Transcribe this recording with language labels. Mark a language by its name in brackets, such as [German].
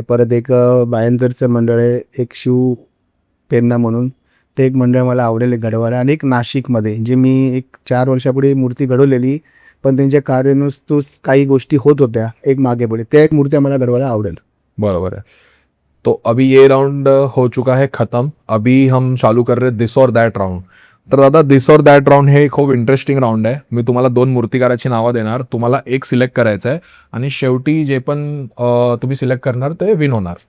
[Marathi] परत एक बायंदरचं मंडळ आहे, एक शिव पेन्ना म्हणून, ते एक मंडळ मला आवडेल घडवायला. आणि एक नाशिकमध्ये जे मी एक 4 वर्षापूर्वी मूर्ती घडवलेली, पण त्यांच्या कार्यानुसार काही गोष्टी होत होत्या एक मागे पुढे, त्या एक मूर्त्या मला घडवायला आवडेल. [Hindi] बराबर है. तो अभी ये राउंड हो चुका है खत्म. अभी हम चालू कर रहे दिस और दॅट राउंड. [Marathi] तर दादा दिस और दॅट राउंड हे खूप इंटरेस्टिंग राउंड आहे. मी तुम्हाला 2 मूर्तिकाराची नावं देणार, तुम्हाला एक सिलेक्ट करायचं आहे आणि शेवटी जे पण तुम्ही सिलेक्ट करणार ते विन होणार.